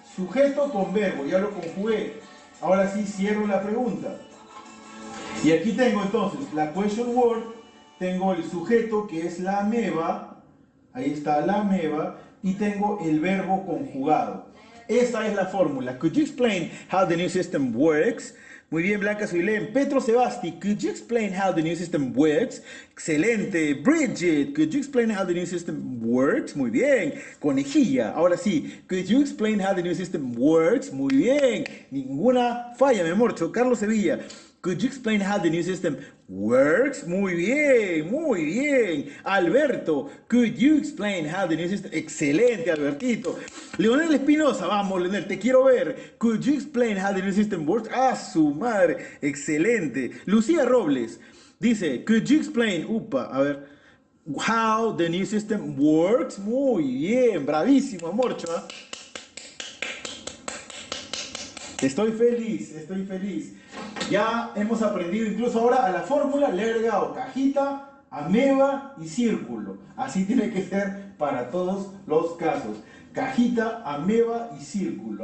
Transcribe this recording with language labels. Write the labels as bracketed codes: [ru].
[es] Sujeto con verbo, ya lo conjugué. Ahora sí cierro la pregunta. Y aquí tengo entonces la question word, tengo el sujeto que es la ameba, ahí está la ameba, y tengo el verbo conjugado. Esa es la fórmula. [en] Could you explain how the new system works? [es] Muy bien, Blanca Suilén. [en] Petro Sebasti, could you explain how the new system works? [es] Excelente. [en] Bridget, could you explain how the new system works? [es] Muy bien. Conejilla, ahora sí. [en] Could you explain how the new system works? [es] Muy bien. Ninguna falla, mi amor. [en] Carlos Sevilla, could you explain how the new system works? [es] Muy bien, muy bien. [en] Alberto, could you explain how the new system... [es] Excelente, Albertito. Leonel Espinosa, vamos, Leonel, te quiero ver. [en] Could you explain how the new system works? [es] Ah, su madre. Excelente. Lucía Robles dice, [en] could you explain... [es] a ver. [en] How the new system works? [es] Muy bien, bravísimo, Morcho. Estoy feliz, estoy feliz. Ya hemos aprendido incluso ahora a la fórmula, le he agregado cajita, ameba y círculo. Así tiene que ser para todos los casos. Cajita, ameba y círculo.